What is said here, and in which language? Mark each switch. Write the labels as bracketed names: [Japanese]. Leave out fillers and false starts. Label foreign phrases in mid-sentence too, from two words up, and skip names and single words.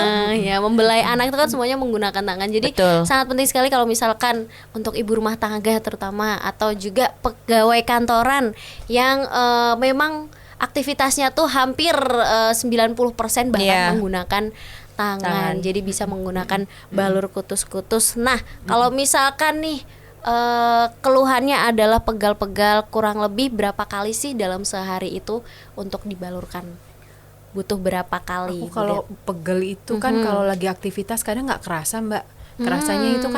[Indonesian] Ya, membelai anak itu kan semuanya menggunakan tangan. Jadi Betul. sangat penting sekali kalau misalkan untuk ibu rumah tangga terutama atau juga pegawai kantoran yang memang aktivitasnya tuh hampir 90% bahkan Iya. menggunakan tangan. Tangan. Jadi bisa menggunakan balur kutus-kutus. Nah, kalau misalkan nih keluhannya adalah pegal-pegal, kurang lebih berapa kali sih dalam sehari itu untuk dibalurkan? Butuh berapa kali? Aku kalau Budet? pegel itu kan kalau lagi aktivitas kadang nggak kerasa, Mbak. Kerasanya itu kan